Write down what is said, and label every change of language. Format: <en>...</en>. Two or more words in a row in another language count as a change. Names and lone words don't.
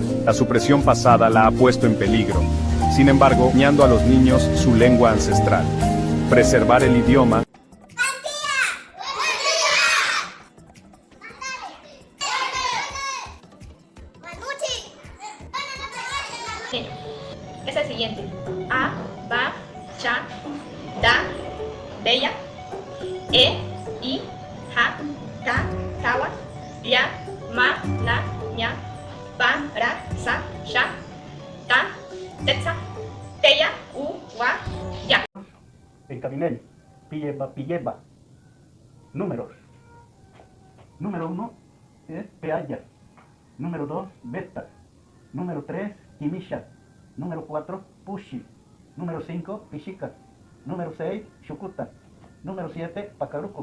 <es>La supresión pasada la ha puesto en peligro. Sin embargo, enseñando a los niños su lengua ancestral. Preservar el idioma. Es el siguiente: A, Ba, Cha, Da, Bella, E, I, Ja, Ta, Tawa, Ya, Ma, Na, Ña, Pa, Ra, Sa, Sha, Ta, Tetsa, Teya, U, Wa, Ya. En Cabinel, Pilleba. Números. Número 1 es Peaya. Número 2, Beta. Número 3, Kimisha. Número 4, Pushi. Número 5, Pichica. Número 6, Shukuta. Número 7, Pacarucu.</es>